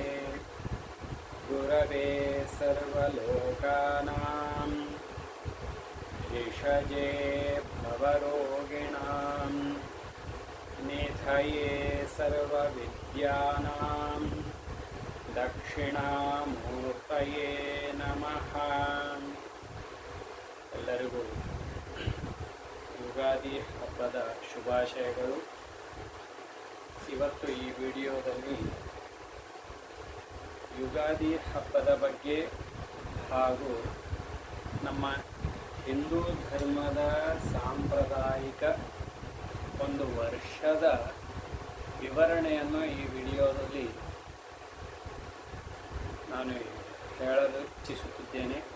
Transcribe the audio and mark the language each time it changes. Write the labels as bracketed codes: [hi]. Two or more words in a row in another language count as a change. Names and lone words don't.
[sa] गुरवे सर्वलोकानां भिषजे भवरोगिणां निधये सर्वविद्यानां दक्षिणामूर्तये नमः। [kn] ಎಲ್ಲರಿಗೂ ಯುಗಾದಿ ಹಬ್ಬದ ಶುಭಾಶಯಗಳು. ಇವತ್ತು ಈ ವಿಡಿಯೋದಲ್ಲಿ ಯುಗಾದಿ ಹಬ್ಬದ ಬಗ್ಗೆ ಹಾಗೂ ನಮ್ಮ ಹಿಂದೂ ಧರ್ಮದ ಸಾಂಪ್ರದಾಯಿಕ ಒಂದು ವರ್ಷದ ವಿವರಣೆಯನ್ನು ಈ ವಿಡಿಯೋದಲ್ಲಿ ನಾನು ಹೇಳಲು ಇಚ್ಛಿಸುತ್ತಿದ್ದೇನೆ.